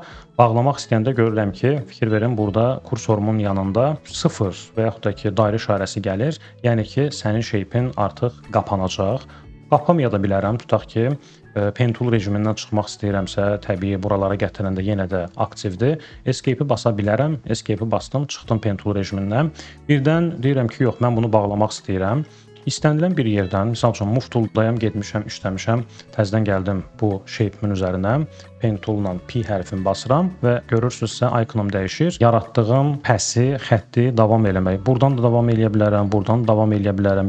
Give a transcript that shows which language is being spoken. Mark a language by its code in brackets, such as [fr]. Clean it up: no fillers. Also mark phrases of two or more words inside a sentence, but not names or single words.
[az] Bağlamaq istəyəndə görürəm ki, fikir verin, burada kursorumun yanında 0 və yaxud da ki, dairə işarəsi gəlir. Yəni ki, sənin shape-in artıq qapanacaq. Qapamaya da bilərəm, tutaq ki, Pentool rejimindən çıxmaq istəyirəmsə, təbii buralara gətirəndə yenə də aktivdir. Escape-i basa bilərəm. Escape-i bastım, çıxdım Pentool rejimindən. Birdən deyirəm ki, yox, mən bunu bağlamaq istəyirəm. İstənilən bir yerdən, misal üçün Move Tool-dayam, getmişəm, işləmişəm, təzədən gəldim bu shape-min üzərinə, Pen Tool-la P hərfini basıram və görürsünüzsə ikonum dəyişir. Yaratdığım pəsi, xətti davam eləmək. Buradan da davam eləyə bilərəm, buradan da davam eləyə bilərəm.